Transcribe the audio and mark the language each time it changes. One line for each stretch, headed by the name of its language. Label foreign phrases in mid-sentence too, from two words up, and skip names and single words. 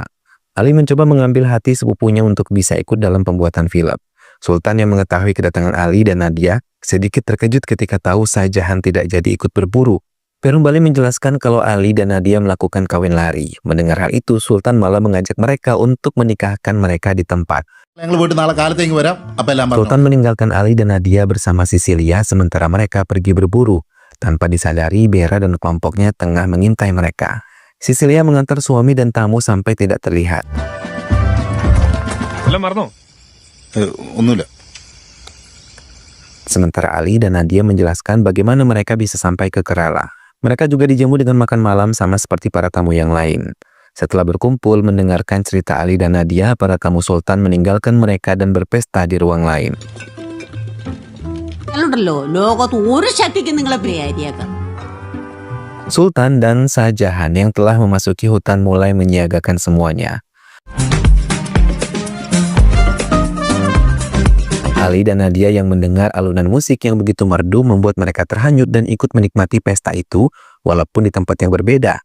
Indonesian: Ali mencoba mengambil hati sepupunya untuk bisa ikut dalam pembuatan film. Sultan yang mengetahui kedatangan Ali dan Nadia sedikit terkejut ketika tahu Sajahan tidak jadi ikut berburu. Perum Bali menjelaskan kalau Ali dan Nadia melakukan kawin lari. Mendengar hal itu, Sultan malah mengajak mereka untuk menikahkan mereka di tempat.
Malayalam: ഞങ്ങൾ പോയിട്ട് നാളെ കാലത്തേക്ക് വരാം അപ്പൊ എല്ലാം പറഞ്ഞു
Indonesian: Sultan meninggalkan Ali dan Nadia bersama Sisilia sementara mereka pergi berburu. Tanpa disadari, Bera dan kelompoknya tengah mengintai mereka. Sisilia mengantar suami dan tamu sampai tidak terlihat.
Malayalam: ഒന്നുമില്ല
Indonesian: Sementara Ali dan Nadia menjelaskan bagaimana mereka bisa sampai ke Kerala. Mereka juga dijamu dengan makan malam sama seperti para tamu yang lain. Setelah berkumpul mendengarkan cerita Ali dan Nadia, para tamu Sultan meninggalkan mereka dan berpesta di ruang lain.
Malayalam: ലോകത്ത് ഒരു ശക്തിക്ക് നിങ്ങളെ പേടിയാക്കാം.
Indonesian: Sultan dan Sajahan yang telah memasuki hutan mulai menyiagakan semuanya. Ali dan Nadia yang mendengar alunan musik yang begitu merdu membuat mereka terhanyut dan ikut menikmati pesta itu walaupun di tempat yang berbeda.